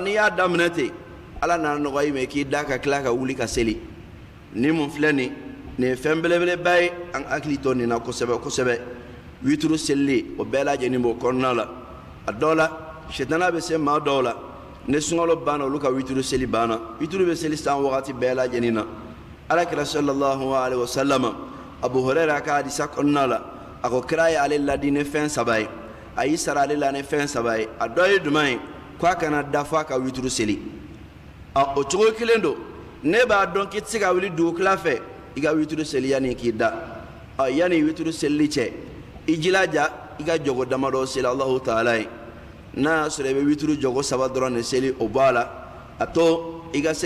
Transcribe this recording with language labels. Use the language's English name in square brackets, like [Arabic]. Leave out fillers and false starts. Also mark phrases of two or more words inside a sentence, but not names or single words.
[Bambara] n'i y'a daminɛ ten ala nana nɔgɔya i ma k'i da ka tila ka wuli ka seli ni mun filɛ nin ye fɛn belebeleba ye an hakili to nin na kosɛbɛ kosɛbɛ wituru selili o bɛɛ lajɛlen b'o kɔnɔna la a dɔw la sitana bɛ se maa dɔw la ni sunkalo banna olu ka wituru seli banna wituru bɛ seli san wagati bɛɛ lajɛlen na alakira [Arabic] صلى الله عليه وسلم [Bambara] abu huraira ka hadisa kɔnɔna la a ko kira ye ale ladi ni fɛn saba ye a y'i sara ale la ni fɛn saba ye a dɔ ye jumɛn ye k'a kana dafa ka wituru seli o cogo kelen don ne b'a dɔn k'i tɛ se ka wuli dugukila fɛ i ka wituru seli yanni k'i da yanni wituru selili cɛ i jilaja i ka jogo damadɔ seli Allahu taala ye n'a y'a sɔrɔ i bɛ wituru jogo saba dɔrɔn de seli o b'a la a to i ka se